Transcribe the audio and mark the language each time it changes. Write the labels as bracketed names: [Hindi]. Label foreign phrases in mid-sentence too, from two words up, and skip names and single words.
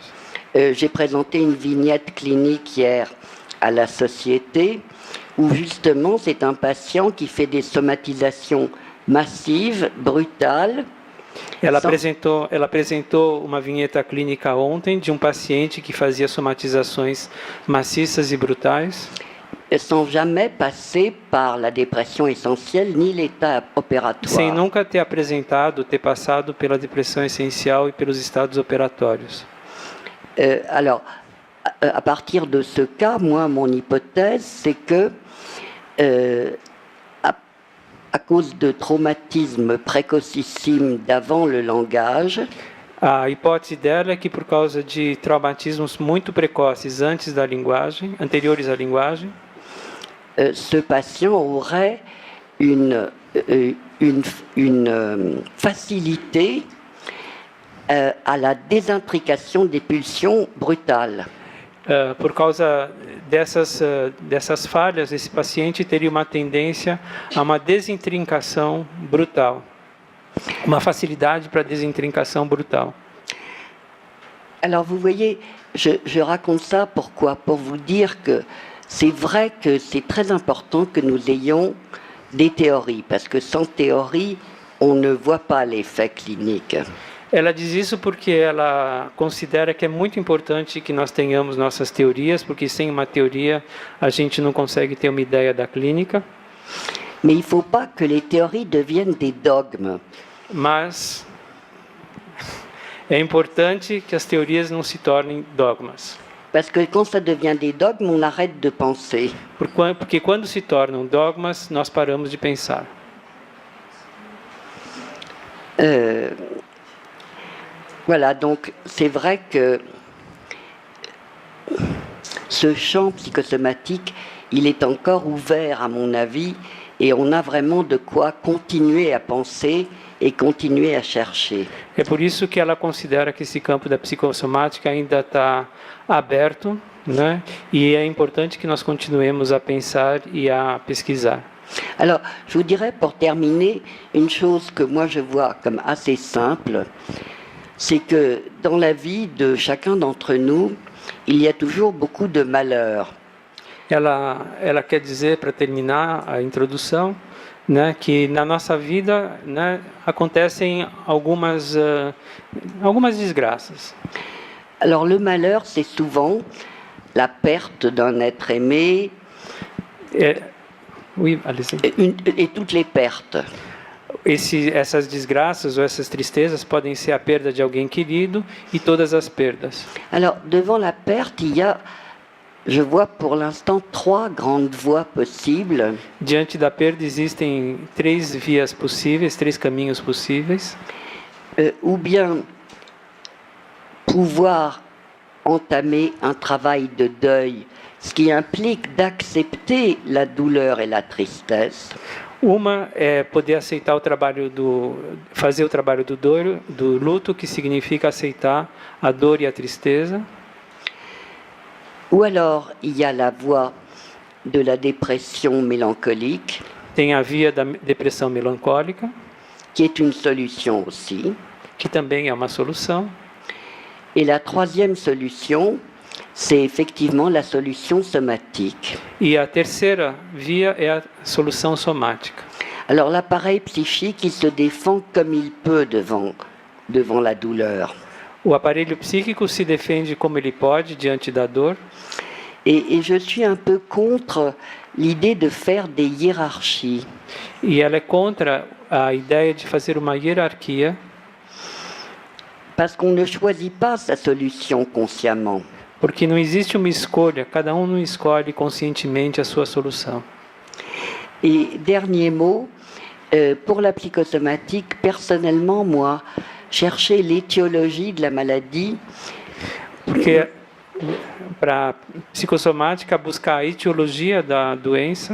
[French] J'ai présenté une vignette clinique hier à la Société où justement c'est un patient qui fait des somatisations massives, brutales. [Portuguese] Ela apresentou uma vinheta clínica ontem de um paciente que fazia somatizações maciças e brutais. [French] Sans jamais passer par la dépression essentielle ni l'état opératoire. [Portuguese] Sem nunca ter passado pela depressão essencial e pelos estados operatórios. [French] Alors, à partir de ce cas, moi, mon hypothèse, c'est que à cause de traumatismes précocissimes d'avant le langage, [Portuguese] a hipótese dela é que por causa de traumatismos muito precoces antes da linguagem, anteriores à linguagem, [French] ce patient aurait une facilité à la désintrication des pulsions brutales. [Portuguese] Por causa dessas falhas, esse paciente teria uma tendência a uma desintrincação brutal, uma facilidade para desintrincação brutal. [French] Alors vous voyez, je raconte ça pourquoi? Pour vous dire que c'est vrai que c'est très important que nous ayons des théories, parce que sans théorie, on ne voit pas l'effet clinique. [Portuguese] Ela diz isso porque ela considera que é muito importante que nós tenhamos nossas teorias, porque sem uma teoria a gente não consegue ter uma ideia da clínica. [French] Mais il ne faut pas que les théories deviennent des dogmes. [Portuguese] Mas é importante que as teorias não se tornem dogmas. [French] Parce que quand ça devient des dogmes, on arrête de penser. [Portuguese] Porque quando se tornam dogmas, nós paramos de pensar. [French] Voilà, donc c'est vrai que ce champ psychosomatique, il est encore ouvert à mon avis, et on a vraiment de quoi continuer à penser e continuer a chercher. [Portuguese] É por isso que ela considera que esse campo da psicossomática ainda está aberto, né? E é importante que nós continuemos a pensar e a pesquisar. [French] Alors, je vous dirais pour terminer une chose que moi je vois comme assez simple, c'est que dans la vie de chacun d'entre nous, il y a toujours beaucoup de malheurs. [Portuguese] Ela quer dizer, para terminar a introdução, né, que na nossa vida, né, acontecem algumas desgraças. [French] Alors le malheur, c'est souvent la perte d'un être aimé. Oui, allez-y. Et toutes les pertes. [Portuguese] Essas desgraças ou essas tristezas podem ser a perda de alguém querido e todas as perdas. [French] Alors, devant la perte, il y a, je vois pour l'instant 3 grandes voies possibles. [Portuguese] Diante da perda existem 3 vias possíveis, 3 caminhos possíveis. [French] Ou bien pouvoir entamer un travail de deuil, ce qui implique d'accepter la douleur et la tristesse. [Portuguese] Uma é poder aceitar o trabalho fazer o trabalho do luto, que significa aceitar a dor e a tristeza. [French] Ou alors, il y a la voie de la dépression mélancolique, [Portuguese] Tem a via da depressão melancólica, [French] qui est une solution aussi. [Portuguese] que também é uma solução. [French] Et la troisième solution, c'est effectivement la solution somatique. [Portuguese] E a terceira via é a solução somática. [French] Alors l'appareil psychique, il se défend comme il peut devant la douleur. [Portuguese] O aparelho psíquico se defende como ele pode diante da dor. [French] Et je suis un peu contre l'idée de faire des hiérarchies. [Portuguese] E ela é contra a ideia de fazer uma hierarquia, [French] Parce qu'on ne choisit pas sa solution consciemment. [Portuguese] porque não existe uma escolha, cada um não escolhe conscientemente a sua solução. [French] Et dernier mot, pour la psychosomatique, personnellement, moi, chercher l'étiologie de la maladie, [Portuguese] Porque para psicossomática, buscar a etiologia da doença